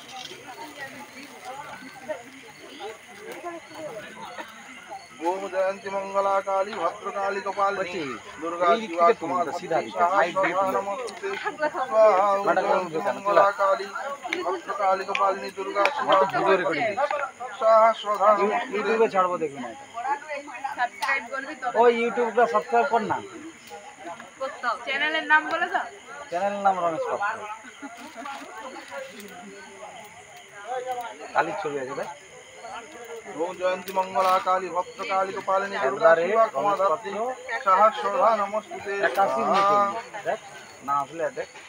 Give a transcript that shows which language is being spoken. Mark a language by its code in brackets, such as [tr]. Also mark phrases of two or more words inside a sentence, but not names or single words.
[sa] ओम जयंती मंगला काली भद्रकाली कपालिनी दुर्गा शिवा क्षमा धात्री स्वाहा स्वधा नमस्तुते स्वाहा ओम जयंती मंगला काली भद्रकाली कपालिनी दुर्गा शिवा क्षमा धात्री स्वाहा स्वधा नमस्तुते। [bn] ইউটিউবে ছাড়বো দেখবি না সাবস্ক্রাইব করবি তবে ওই ইউটিউবটা সাবস্ক্রাইব কর না করতে হবে। চ্যানেলের নাম বলে দাও। চ্যানেলের নাম রমেশ পাত্র কালীর ছবি আছে ভাই [sa] ओम जयंती मंगला काली भद्रकाली कपालिनी दुर्गा शिवा क्षमा धात्री स्वाहा स्वधा नमस्तुते 81 स्वाहा। [bn] দেখ না আসলে দেখ